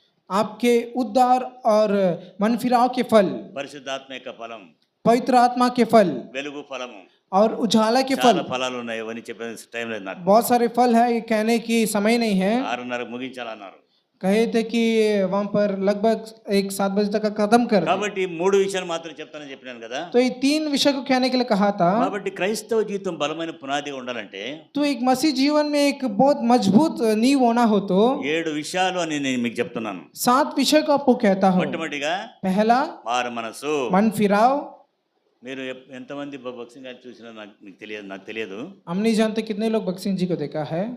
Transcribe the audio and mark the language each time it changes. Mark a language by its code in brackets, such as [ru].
[hi] आपके उद्धार और मन फिराव के फल, [te] పరిశుద్ధాత్మ యొక్క ఫలం, [hi] पवित्र आत्मा के फल [te] వెలుగు ఫలము, [hi] और उजाला के [te] చాలా [hi] फल। [te] ఫలాలు ఉన్నాయి. అవన్నీ చెప్పే టైం లేదు నాకు. [hi] बहुत सारे फल है, ये कहने की समय नहीं है। [te] 6:30 ముగించాలన్నారు. [hi] कहे थे कि वहां पर लगभग 7 बजे तक का कदम कर दें। [te] కాబట్టి 3 విషయాలు మాత్రం చెప్తానని చెప్పినాను కదా. [hi] तो ये 3 विषय को कहने के लिए कहा था। [te] కాబట్టి క్రైస్తవ జీవితం బలమైన పునాదిగా ఉండాలంటే [hi] तो एक मसीह जीवन में एक बहुत मजबूत नींव होना हो तो [te] 7 విషయాలు అని నేను మీకు చెప్తున్నాను. [hi] 7 विषय को आपको कहता हूँ। [te] మొట్టమొదటిగా [hi] पहला [te] మారు మనసు. [hi] मन फिराव। [te] మీరు ఎంతమంది భక్సింగ్ గారిని చూసినా నాకు తెలియదు. [hi] हम नहीं जानते कितने लोग भगत सिंह जी को देखा है।